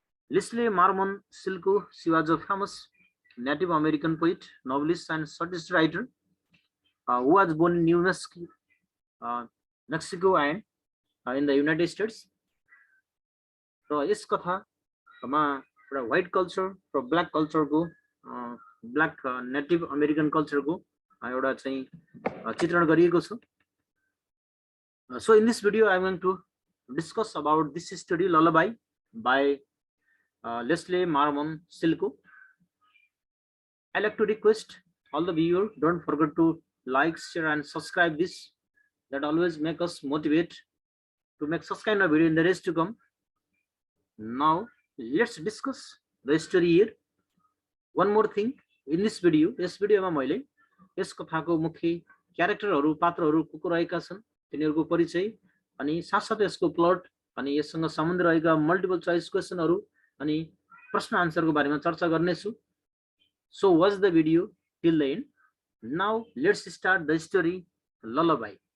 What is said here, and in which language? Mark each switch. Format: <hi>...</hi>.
<en>Leslie Marmon Silko she was a famous native American poet, novelist and short writer who was born in New Mexico and in the United States.</en> <ne>र यस कथामा एउटा white culture र black कल्चरको black native American कल्चरको एउटा चाहिँ चित्रण गरिएको छ।</ne> <en>So in this video I am going to discuss about this story Lullaby by Leslie Marmon Silko. I like to request all the viewers, don't forget to like, share and subscribe this. That always make us motivate to make such kind of video in the days to come. Now let's discuss the story here. One more thing in this video,</en> <ne>यस भिडियोमा मैले यस कथाको मुख्य क्यारेक्टरहरू पात्रहरू को को रहेका छन् तिनीहरूको परिचय अनि साथसाथै यसको प्लट अनि यससँग सम्बन्ध रहेका मल्टिपल चोइस क्वेशनहरू अनि प्रश्न आन्सरको बारेमा चर्चा गर्नेछु।</ne> <en>So watch the video till the end. Now let's start the story Lullaby.</en>